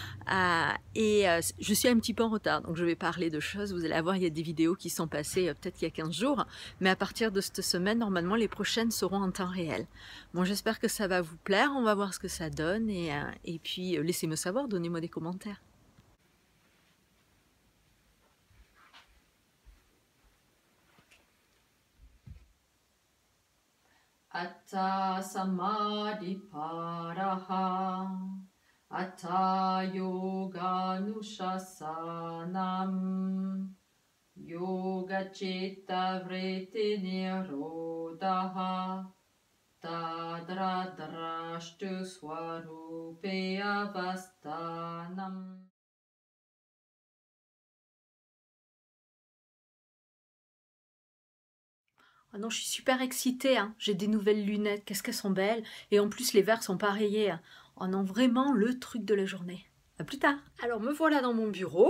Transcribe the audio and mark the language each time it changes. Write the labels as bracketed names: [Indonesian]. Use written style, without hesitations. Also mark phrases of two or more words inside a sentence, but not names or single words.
[French] Je suis un petit peu en retard, donc je vais parler de choses. Vous allez voir, il y a des vidéos qui sont passées peut-être il y a 15 jours, mais à partir de cette semaine, normalement, les prochaines seront en temps réel. Bon, j'espère que ça va vous plaire. On va voir ce que ça donne et puis laissez-moi savoir, donnez-moi des commentaires. [Sanskrit] अथ समाधि पादः, अथ योगानुशासनम्, योगश्चित्तवृत्तिनिरोधः, तदा द्रष्टुः स्वरूपेऽवस्थानम्. [French] Ah non, je suis super excitée, hein. J'ai des nouvelles lunettes, qu'est-ce qu'elles sont belles. Et en plus, les verres sont pas rayés, hein. Oh non, vraiment le truc de la journée. À plus tard. Alors, me voilà dans mon bureau.